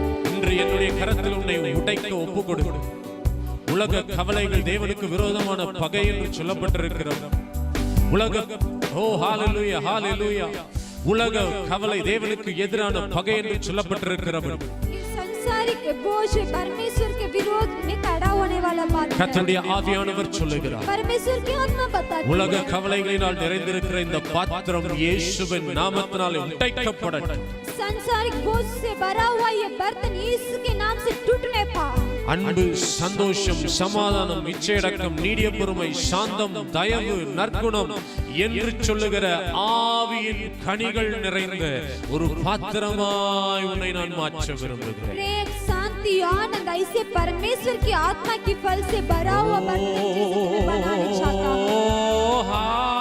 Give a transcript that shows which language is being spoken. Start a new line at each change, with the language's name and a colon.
Tamil: இன்று என்னுடைய கரத்தில் உன்னை உடைக்க ஒப்பு கொடு. உலக கவலைகள் தேவனுக்கு விரோதமான பகை என்று சொல்லப்பட்டிருக்கிறது. உலக ஓ ஹalleluya, ஹalleluya. உலக கவலை தேவனுக்கு எதிரான பகை என்று சொல்லப்பட்டிருக்கிறவர்.
Hindi: ये संसारिक बोझ परमेश्वर के विरोध में खड़ा होने वाला बात है।
Tamil: கர்த்தருடைய ஆவியானவர் சொல்லுகிறார்,
Hindi: परमेश्वर की आत्मा बताती है,
Tamil: உலக கவலைகளினால் நிறைந்திருக்கிற இந்த பாத்திரம் இயேசுவின் நாமத்தினாலே உடைக்கப்படட்டும்.
Hindi: संसारिक बोझ से भरा हुआ ये बर्तन यीशु के नाम से टूटने पाए.
Tamil: அன்பு, சந்தோஷம், சமாதானம், இச்சையடக்கம், நீடிய பொறுமை, சாந்தம், தயவு, நற்குணம் என்று சொல்லுகிற ஆவியின் கனிகள் நிறைந்த ஒரு பாத்திரமாய் உன்னை நான் மாற்ற விரும்புகிறேன்.
Hindi: प्रेम, शांति, आनंद ऐसे परमेश्वर की आत्मा की फल से भरा हुआ बर्तन जैसे तुम्हें बनाना चाहता हूँ.